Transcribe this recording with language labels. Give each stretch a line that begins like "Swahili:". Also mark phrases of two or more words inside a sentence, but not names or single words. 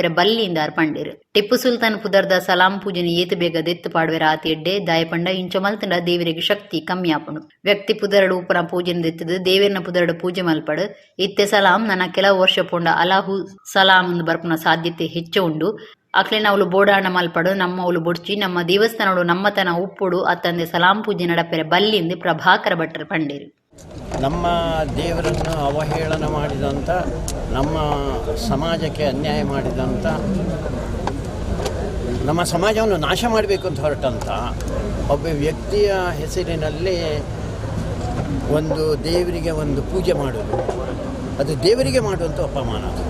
Tulu: ಬಲ್ಲಿಯಿಂದ ಅರ್ಪಂಡೇರು ಟಿಪ್ಪು ಸುಲ್ತಾನ್ ಪುದರ್ದ ಸಲಾಂ ಪೂಜೆನ ಏತು ಬೇಗ ದೆತ್ತು ಪಾಡುವೆರ ಆತಿ ಎಡ್ಡೆ ದಾಯಪಂಡ ಇಂಚ ಮಲ್ತಂಡ ದೇವರಿಗೆ ಶಕ್ತಿ ಕಮ್ಮಿ ಆಪಣು ವ್ಯಕ್ತಿ ಪುದರಡು ಉಪನ ಪೂಜೆನ ದೆತ್ತದು ದೇವೇರ್ನ ಪುದರಡು ಪೂಜೆ ಮಲ್ಪಡು ಇತ್ತೆ ಸಲಾಂ ನನ್ನ ಕೆಲವು ವರ್ಷ ಪೊಂಡ ಅಲಾಹು ಸಲಾಂ ಬರ್ಪುನ ಸಾಧ್ಯತೆ ಹೆಚ್ಚು ಉಂಡು ಅಕ್ಲೆ ಅವಳು ಬೋಡಾಣ ಮಲ್ಪಡು ನಮ್ಮ ಅವಳು ಬೊಡ್ಚಿ ನಮ್ಮ ದೇವಸ್ಥಾನಡು ನಮ್ಮತನ ಉಪ್ಪುಡು ಅತ್ತಂದೆ ಸಲಾಂ ಪೂಜೆ ನಡಪೆರ ಬಲ್ಲಿಂದ ಪ್ರಭಾಕರ ಭಟ್ರ ಪಂಡೇರು
Kannada: ನಮ್ಮ ದೇವರನ್ನು ಅವಹೇಳನ ಮಾಡಿದಂಥ ನಮ್ಮ ಸಮಾಜಕ್ಕೆ ಅನ್ಯಾಯ ಮಾಡಿದಂಥ ನಮ್ಮ ಸಮಾಜವನ್ನು ನಾಶ ಮಾಡಬೇಕು ಅಂತ ಹೊರಟಂಥ ಒಬ್ಬ ವ್ಯಕ್ತಿಯ ಹೆಸರಿನಲ್ಲಿ ಒಂದು ದೇವರಿಗೆ ಒಂದು ಪೂಜೆ ಮಾಡೋದು ಅದು ದೇವರಿಗೆ ಮಾಡುವಂಥ ಅಪಮಾನ.